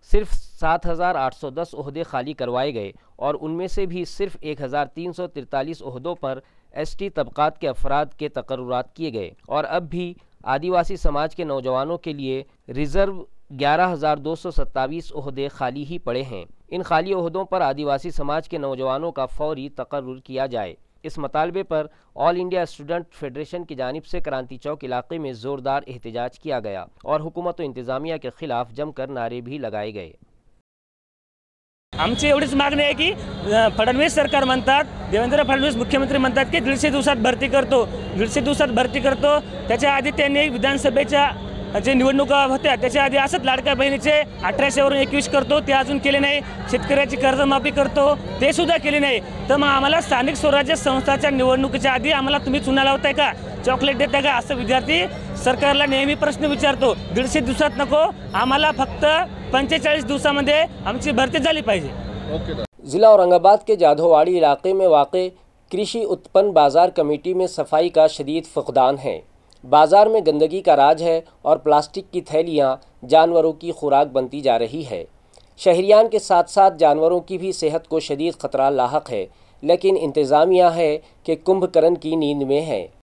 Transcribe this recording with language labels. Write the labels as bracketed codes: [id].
[hi] सिर्फ 7,810 ओहदे खाली करवाए गए और उनमें से भी सिर्फ 1,343 ओहदों पर ST तबक़ात के अफराद के तकर्रुरात किए गए और अब भी आदिवासी समाज के नौजवानों के लिए रिज़र्व 11,227 ओहदे खाली ही पड़े हैं। इन खाली ओहदों पर आदिवासी समाज के नौजवानों का फौरी तकर्रुर किया जाए। इस मुतालबे पर ऑल इंडिया स्टूडेंट फेडरेशन की जानिब से क्रांति चौक इलाके में ज़ोरदार एहतजाज किया गया और हुकूमत व इंतज़ामिया के खिलाफ जमकर नारे भी लगाए गए। [mr] आमची एवढीच मागणी आहे की फडणवीस सरकार म्हणतात, देवेंद्र फडणवीस मुख्यमंत्री म्हणतात की 150 दिवसात भरती करतो, 150 दिवसात भरती करतो। त्याच्या आधी त्यांनी विधानसभेच्या जे निवडणुका होत्या त्याच्या आधी असंच लाडक्या बहिणीचे 1800 वरून 21 करतो, ते अजून केले नाही। शेतकऱ्याची कर्जमाफी करतो, ते सुद्धा केले नाही। तर मग आम्हाला स्थानिक स्वराज्य संस्थाच्या निवडणुकीच्या आधी आम्हाला तुम्ही चुना लावताय का, चॉकलेट देताय का, असं विद्यार्थी सरकारला नेहमी प्रश्न विचारतो। 150 दिवसात नको, आम्हाला फक्त 45 दिवसामध्ये आमची भरती झाली पाहिजे। [hi] ज़िला औरंगाबाद के जाधववाड़ी इलाके में वाक़े कृषि उत्पन्न बाज़ार कमेटी में सफाई का शदीद फ़ुक़दान है। बाज़ार में गंदगी का राज है और प्लास्टिक की थैलियाँ जानवरों की खुराक बनती जा रही है। शहरियान के साथ साथ जानवरों की भी सेहत को शदीद ख़तरा लाहक है, लेकिन इंतज़ामिया है कि कुंभकर्ण की नींद में है।